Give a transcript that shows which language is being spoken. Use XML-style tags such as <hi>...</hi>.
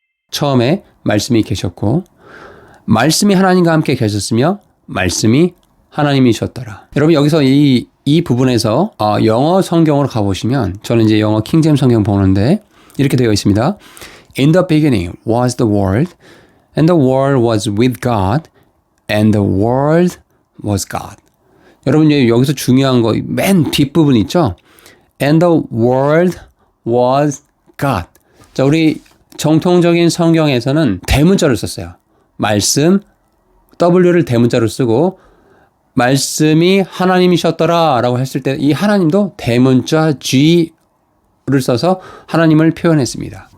<ko>처음에 말씀이 계셨고 말씀이 하나님과 함께 계셨으며 말씀이 하나님이셨더라. 여러분 여기서 이 부분에서 영어 성경으로 가보시면 저는 이제 영어 킹제임스 성경 보는데 이렇게 되어 있습니다.</ko> <en>In the beginning was the Word, and the Word was with God, and the Word was God.</en> <ko>여러분 여기서 중요한 거 맨 뒷부분 있죠?</ko> <en>And the Word was God.</en> <ko>자, 우리 정통적인 성경에서는 대문자를 썼어요. 말씀, W를 대문자로 쓰고 말씀이 하나님이셨더라 라고 했을 때 이 하나님도 대문자 G를 써서 하나님을 표현했습니다.</ko>